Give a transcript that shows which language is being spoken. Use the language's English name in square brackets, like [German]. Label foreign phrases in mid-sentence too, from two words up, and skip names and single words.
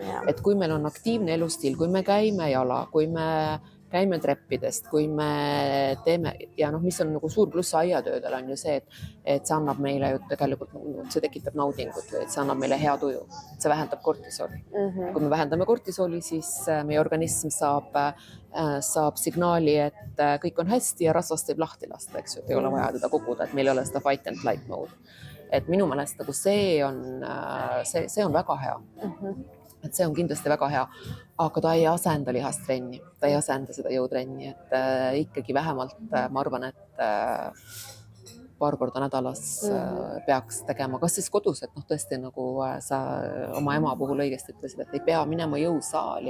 [Estonian] Et kui meil on aktiivne elustiil, kui me käime jala, kui me käime treppidest, kui me teeme ja noh, mis on nagu suur pluss aiatöödel on ju see, et see annab meile ju tegelikult, see tekitab naudingut või et see annab meile hea tuju. See vähendab kortisooli. Kui me vähendame kortisooli, siis meie organism saab signaali, et kõik on hästi ja rasvast võib lahti lasta, eks ju, et ei ole vaja teda koguda, et meil ei ole seda [English] fight and flight mode. [Estonian] Et minu meelest nagu see on väga hea. Et see on kindlasti väga hea, aga ta ei asenda lihastrenni, ta ei asenda seda jõutrenni, et ikkagi vähemalt ma arvan, et paar korda nädalas peaks tegema, kas siis kodus, et noh, tõesti nagu sa oma ema puhul õigesti ütlesid, et ei pea minema jõusaali.